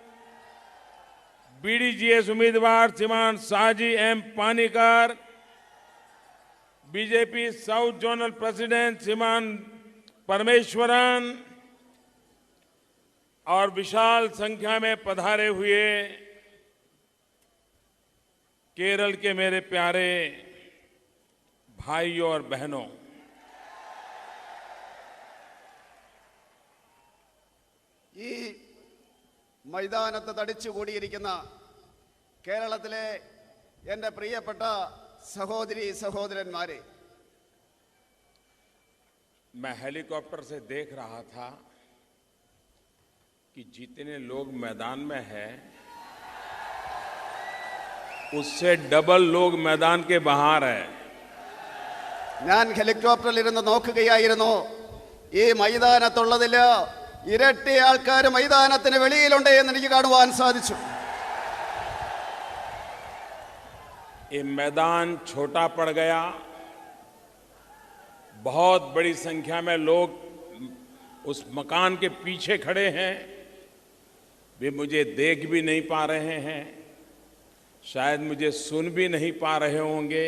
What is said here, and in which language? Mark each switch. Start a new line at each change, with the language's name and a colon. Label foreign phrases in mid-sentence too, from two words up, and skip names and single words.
Hindi: बीडीजेएस उम्मीदवार श्रीमान साजी एम पानीकर, बीजेपी
English: South Zonal President
Hindi: श्रीमान परमेश्वरन और विशाल संख्या में पधारे हुए केरल के मेरे प्यारे भाइयों और बहनों,
Malayalam: ഈ മൈതാനത്ത് തടിച്ചുകൂടിയിരിക്കുന്ന കേരളത്തിലെ എൻ്റെ പ്രിയപ്പെട്ട സഹോദരി സഹോദരന്മാരെ,
Hindi: मैं हेलीकॉप्टर से देख रहा था कि जितने लोग मैदान में हैं उससे डबल लोग मैदान के बाहर हैं।
Malayalam: ഞാൻ ഹെലികോപ്റ്ററിൽ ഇരുന്ന് നോക്കുകയായിരുന്നു. ഈ മൈതാനത്തുള്ളതിൽ ഇരട്ടി ആൾക്കാർ മൈതാനത്തിന് വെളിയിലുണ്ട് എന്ന് എനിക്ക് കാണുവാൻ സാധിച്ചു.
Hindi: ये मैदान छोटा पड़ गया, बहुत बड़ी संख्या में लोग उस मकान के पीछे खड़े हैं, वे मुझे देख भी नहीं पा रहे हैं, शायद मुझे सुन भी नहीं पा रहे होंगे।